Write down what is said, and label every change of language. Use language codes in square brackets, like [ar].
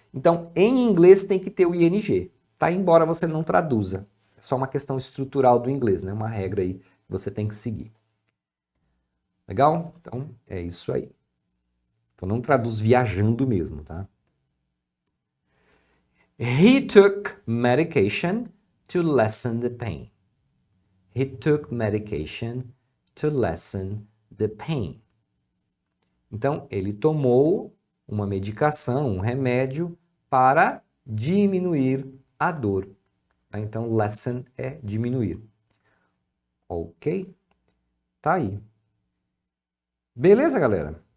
[pt] Então, em inglês tem que ter o ing, tá? Embora você não traduza. É só uma questão estrutural do inglês, né? Uma regra aí que você tem que seguir. Legal? Então, é isso aí. Então, não traduz viajando mesmo, tá? [en] He took medication to lessen the pain. He took medication to lessen the pain. [pt] Então, ele tomou uma medicação, um remédio, para diminuir a dor. Tá? Então, lessen é diminuir. Ok? Tá aí. Beleza, galera?